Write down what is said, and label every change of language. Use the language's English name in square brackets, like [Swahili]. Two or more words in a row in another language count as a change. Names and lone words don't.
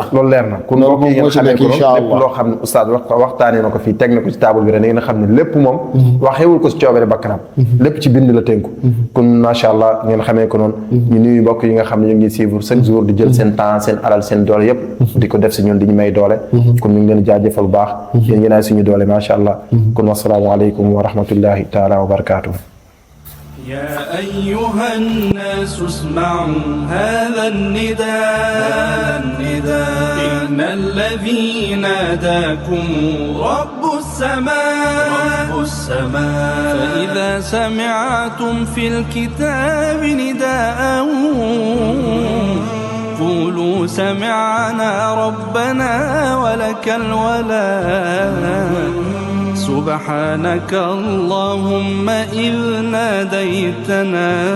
[Wolof] loolu leer na kon mbokk yi ngeen xamee ko lépp loo xam ne oustaz waxtaanee na ko fii teg na ko ci table bi rek da ngeen xam ne lépp moom waxewul ko si coobere bakkanam lépp ci bind la tënku kon [Arabic] ما شاء الله [Wolof] ngeen xamee ko noonu ñu nuyu mbokk yi nga xam ne ñu ngi [French] suivre chaque jour [Wolof] di jël seen temps seen alal seen doole yëpp di ko def si ñun di ñu may doole kon ñu ngi leen jaajëfal bu baax yéen ngeen ay suñu doole [Arabic] ما شاء الله [Wolof] kon [Arabic] والسلام عليكم ورحمة الله تعالى وبركاته. يا أيها الناس اسمعوا هذا النداء إن الذي ناداكم رب السماء فإذا سمعتم في الكتاب نداء قولوا سمعنا ربنا ولك الولاء سبحانك اللهم إذ ناديتنا